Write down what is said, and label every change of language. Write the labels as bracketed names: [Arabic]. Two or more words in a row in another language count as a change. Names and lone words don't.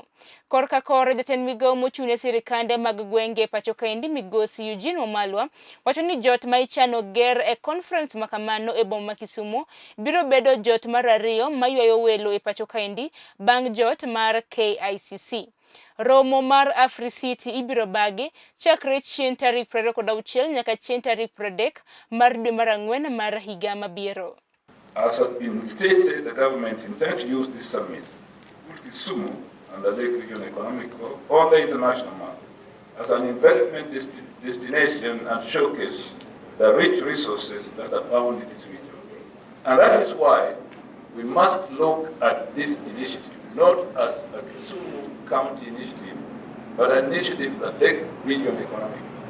[Luo (Kenya and Tanzania)] Korka kor jatend migao mochune sirikande mag gwenge pacho kaendi migosi Eugene Wamalwa wacho ni jot ma ichano ger e conference makamano e boma ma Kisumu biro bedo jot mar 2 maywayo welo e pacho kaendi bang' jot mar KICC. Romo mar Africity ibiro bagi chakre chieng' tarik 26 nyaka chieng' tarik 30 mar dwe mar 4 mar higa mabiro. [English] As has been stated, the government intends to use this summit with Kisumu and the Lake Region Economic on the international market as an investment destination and showcase the rich resources that abound in this region. And that is why we must look at this initiative not as a Kisumu County initiative, but an initiative that Lake Region Economic.